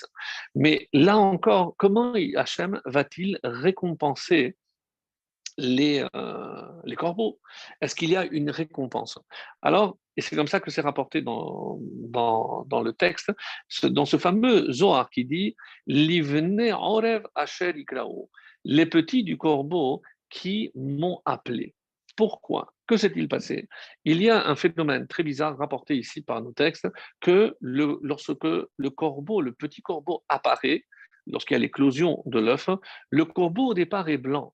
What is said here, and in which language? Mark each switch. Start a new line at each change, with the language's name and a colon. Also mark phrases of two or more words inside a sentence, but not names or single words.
French: Mais là encore, comment Hachem va-t-il récompenser les corbeaux? Est-ce qu'il y a une récompense? Alors, et c'est comme ça que c'est rapporté dans le texte, dans ce fameux Zohar qui dit
Hebrew: לבני ערב אשר יקראו,
French: les petits du corbeau qui m'ont appelé. Pourquoi? Que s'est-il passé? Il y a un phénomène très bizarre rapporté ici par nos textes que lorsque le corbeau, le petit corbeau apparaît, lorsqu'il y a l'éclosion de l'œuf, le corbeau au départ est blanc.